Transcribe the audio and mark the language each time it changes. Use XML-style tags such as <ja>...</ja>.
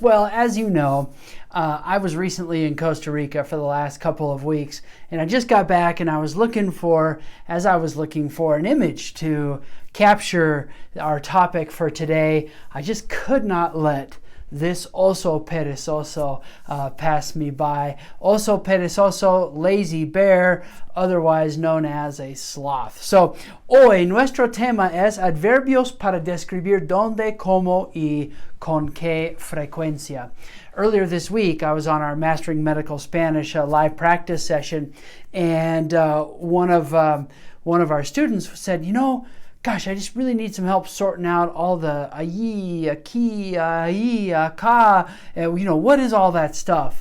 <en>Well, as you know, I was recently in Costa Rica for the last couple of weeks, and I just got back and I was looking for an image to capture our topic for today. I just could not let this oso perezoso pass me by. Oso perezoso, lazy bear, otherwise known as a sloth.</en> <es>So, hoy nuestro tema es adverbios para describir dónde, cómo y con qué frecuencia.</es> <en>Earlier this week, I was on our Mastering Medical Spanish live practice session, and one of our students said, gosh, I just really need some help sorting out all the ayi, aki, ai, aka, what is all that stuff?</en>